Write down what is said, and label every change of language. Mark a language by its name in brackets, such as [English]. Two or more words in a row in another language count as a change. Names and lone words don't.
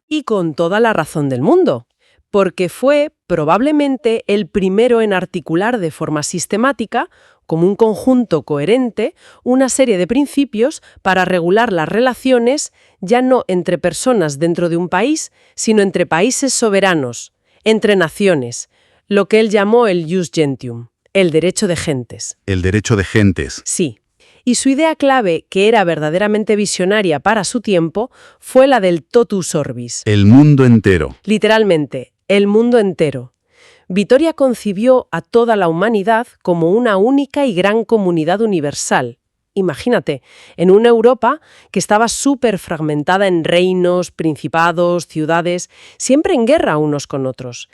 [Spanish] Y con toda la razón del mundo, porque fue probablemente el primero en articular de forma sistemática, como un conjunto coherente, una serie de principios para regular las relaciones ya no entre personas dentro de un país, sino entre países soberanos, entre naciones, lo que él llamó el [Latin] jus gentium, [Spanish] el derecho de gentes. El derecho de gentes. Sí. Y su idea clave, que era verdaderamente visionaria para su tiempo, fue la del [Latin] totus orbis. [Spanish] El mundo entero. Literalmente, el mundo entero. Vitoria concibió a toda la humanidad como una única y gran comunidad universal. Imagínate, en una Europa que estaba súper fragmentada en reinos, principados, ciudades, siempre en guerra unos con otros.